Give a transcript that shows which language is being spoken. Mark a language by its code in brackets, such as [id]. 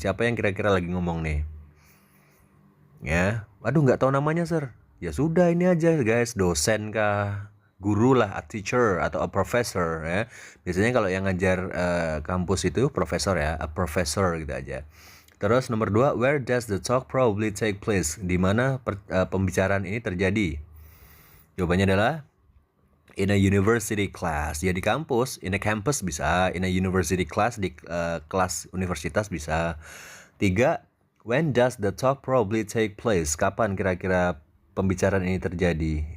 [id] Siapa yang kira-kira lagi ngomong nih? Ya, aduh nggak tahu namanya sir. Ya sudah ini aja guys, dosen kah? Guru lah, a teacher atau a professor ya. Biasanya kalau yang ngajar kampus itu profesor ya, a professor gitu aja. [en] Terus nomor 2, where does the talk probably take place? [id] Di mana pembicaraan ini terjadi? Jawabannya adalah [en] in a university class. [id] Ya di kampus, [en] in a campus [id] bisa, [en] in a university class, [id] di kelas universitas bisa. [en] 3, when does the talk probably take place? [id] Kapan kira-kira pembicaraan ini terjadi?